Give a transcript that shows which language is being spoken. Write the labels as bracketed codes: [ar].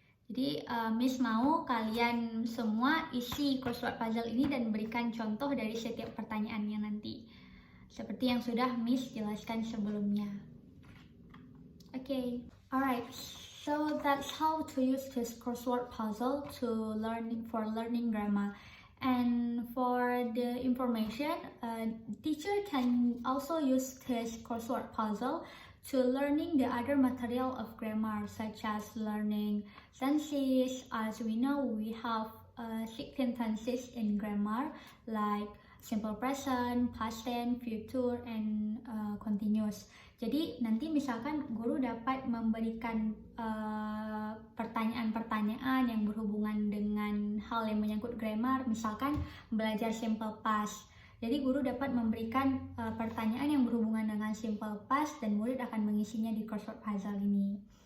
[id] Jadi Miss mau kalian semua isi crossword puzzle ini dan berikan contoh dari setiap pertanyaannya nanti. seperti yang sudah Miss jelaskan sebelumnya. [en] Okay, alright. So that's how to use this crossword puzzle to learning grammar. And for the information, teacher can also use this crossword puzzle to learning the other material of grammar, such as learning tenses. As we know, we have 16 tenses in grammar, like simple present, past tense, future, and continuous. [id] Jadi nanti misalkan guru dapat memberikan pertanyaan-pertanyaan yang berhubungan dengan hal yang menyangkut grammar, misalkan belajar simple past. Jadi guru dapat memberikan pertanyaan yang berhubungan dengan simple past dan murid akan mengisinya di crossword puzzle ini.